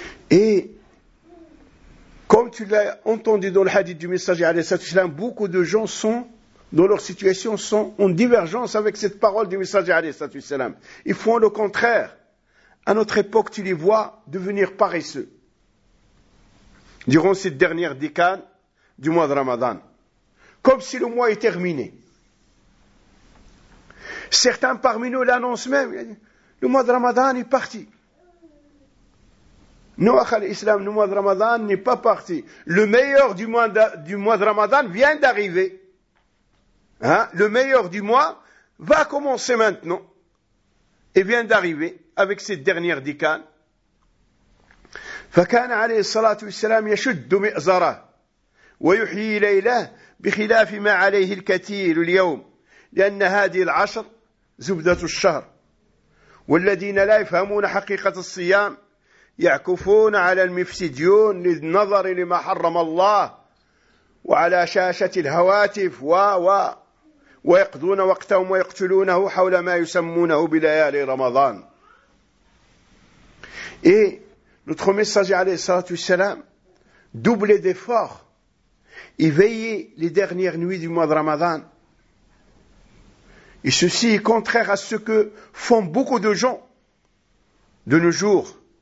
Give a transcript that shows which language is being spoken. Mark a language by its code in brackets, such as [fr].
[fr] Et comme tu l'as entendu dans le hadith du messager, beaucoup de gens sont, dans leur situation, sont en divergence avec cette parole du messager. Ils font le contraire. À notre époque, tu les vois devenir paresseux durant cette dernière décade du mois de Ramadan. Comme si le mois est terminé. Certains parmi nous l'annoncent même. Le mois de Ramadan est parti. Nous, l'islam, le mois de Ramadan n'est pas parti. Le meilleur du mois de Ramadan vient d'arriver. Le meilleur du mois va commencer maintenant. Et vient d'arriver avec cette dernière décade. [ar] فكان عليه الصلاة والسلام يشد مئزره ويحيي ليله بخلاف ما عليه الكثير اليوم لأن هذه العشر زبدة الشهر والذين لا يفهمون حقيقة الصيام يعكفون على المفسدين للنظر لما حرم الله وعلى شاشة الهواتف ويقضون وقتهم ويقتلونه حول ما يسمونه بليالي رمضان. [fr] Et notre messager عليه الصلاة والسلام double d'efforts et veillez les dernières nuits du mois de Ramadan. Et ceci est contraire à ce que font beaucoup de gens de nos jours.